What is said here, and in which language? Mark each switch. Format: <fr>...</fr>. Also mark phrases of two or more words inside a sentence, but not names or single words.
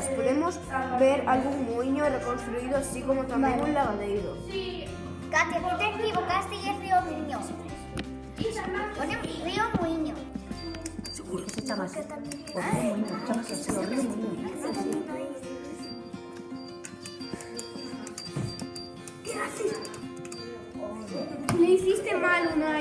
<gl>Podemos ver algún muiño reconstruído, así como tamén un lavadeiro.</gl> <es>Katia, aquí te equivocaste y es río Muiño. Pone río Muiño. Seguro que se llama así. O río Muiño, llamas así, o río Muiño. ¿Qué haces? Le hiciste mal, Unai.</es>